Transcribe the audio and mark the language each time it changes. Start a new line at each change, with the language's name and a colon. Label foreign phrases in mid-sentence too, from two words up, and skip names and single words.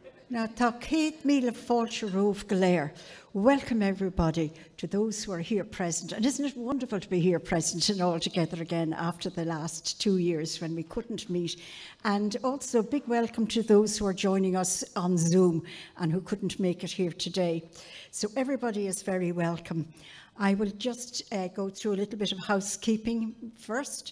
Irish: Now, tá céad míle fáilte romh go léir.
English: Welcome everybody to those who are here present. And isn't it wonderful to be here present and all together again after the last 2 years when we couldn't meet. And also a big welcome to those who are joining us on Zoom and who couldn't make it here today. So everybody is very welcome. I will just go through a little bit of housekeeping first.